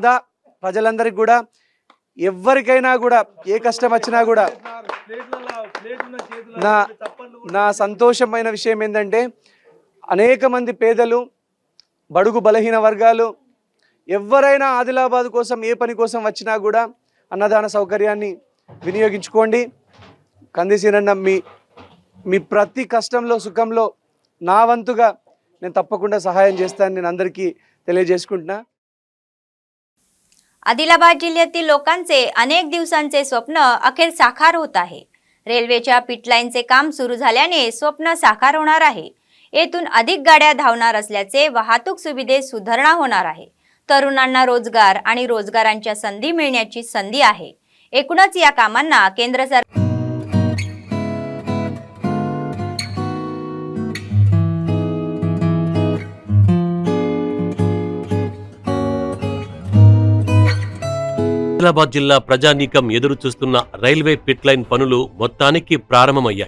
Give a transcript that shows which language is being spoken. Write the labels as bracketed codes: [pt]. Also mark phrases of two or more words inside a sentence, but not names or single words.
[te] ప్రజలందరికీ కూడా, ఎవరికైనా కూడా ఏ కష్టం వచ్చినా కూడా నా సంతోషమైన విషయం ఏంటంటే, అనేక మంది పేదలు, బడుగు బలహీన వర్గాలు ఎవరైనా ఆదిలాబాద్ కోసం ఏ పని కోసం వచ్చినా కూడా అన్నదాన సౌకర్యాన్ని వినియోగించుకోండి. కందిసీనన్న మీ ప్రతి కష్టంలో సుఖంలో నా వంతుగా నేను తప్పకుండా सहायम చేస్తానని నేను అందరికీ తెలియజేసుకుంటున్నా. [mr] आदिलाबाद जिल्ह्यातील लोकांचे अनेक दिवसांचे स्वप्न अखेर साकार होत आहे. रेल्वेच्या पिटलाईनचे काम सुरू झाल्याने स्वप्न साकार होणार आहे. येथून अधिक गाड्या धावणार असल्याचे वाहतूक सुविधेत सुधारणा होणार आहे. तरुणांना रोजगार आणि रोजगारांच्या संधी मिळण्याची संधी आहे. एकूणच या कामांना केंद्र सरकार [te] ఆదిలాబాద్ జిల్లా ప్రజానీకం ఎదురు చూస్తున్న రైల్వే పిట్ లైన్ పనులు మొత్తానికి ప్రారంభమయ్యాయి.